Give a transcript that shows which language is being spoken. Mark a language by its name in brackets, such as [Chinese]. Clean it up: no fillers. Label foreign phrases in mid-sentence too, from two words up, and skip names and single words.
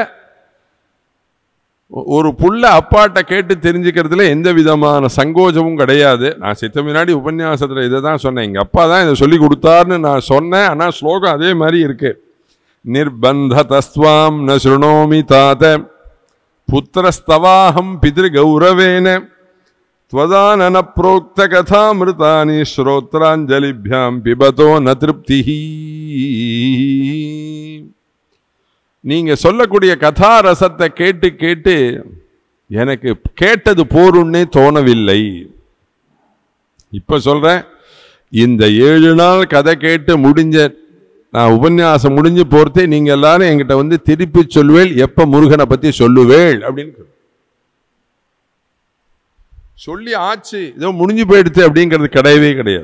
[Tamil] ஒரு புள்ள அப்பாட்ட கேட்டு தெரிஞ்சுக்கிறதுல எந்த விதமான சங்கோஜமும் கிடையாது. நான் சித்த முன்னாடி உபன்யாசத்துல இதை தான் சொன்னேன், எங்க அப்பா தான் இதை சொல்லி கொடுத்தாருன்னு நான் சொன்னேன். ஆனா ஸ்லோகம் அதே மாதிரி இருக்கு. [Sanskrit] निर्बन्धतस्त्वां न शृणोमि तात पुत्रस्तवाहं पितृगौरवेण त्वदानन प्रोक्त कथामृतानि श्रोत्रांजलिभ्यां पिबतो न तृप्तिः. [Tamil] நீங்க சொல்லக்கூடிய கதா ரசத்தை கேட்டு கேட்டு எனக்கு கேட்டது போருன்னே தோணவில்லை. இப்ப சொல்றேன், இந்த 7 நாள் கதை கேட்டு முடிஞ்ச நான் உபன்யாசம் முடிஞ்சு போறதே நீங்க எல்லாரும் என்கிட்ட வந்து திருப்பி சொல்லுவேள், எப்ப முருகனை பத்தி சொல்லுவேள் அப்படின்னு சொல்லி ஆச்சு, ஏதோ முடிஞ்சு போயிடுச்சு அப்படிங்கிறது கிடையவே கிடையாது.